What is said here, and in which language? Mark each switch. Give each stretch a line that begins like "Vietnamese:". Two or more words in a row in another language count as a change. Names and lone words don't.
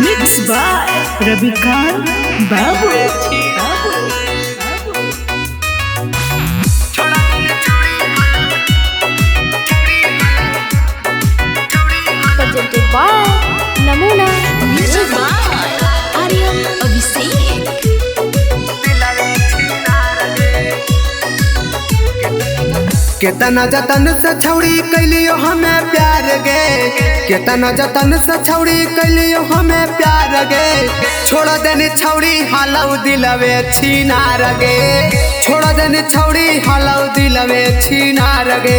English: Mixed by Ravikant Babu. Presented by Namuna Music by Aryan Abhishek.
Angika: केतना जतन से छौड़ी कैलियो हमें प्यार गे, केतना जतन से छौड़ी कैलियो हमें प्यार गे। छोड़ देनी छौड़ी हालौ दिलवे छीनार गे, छोड़ देनी छौड़ी हालौ दिलवे छीनार गे।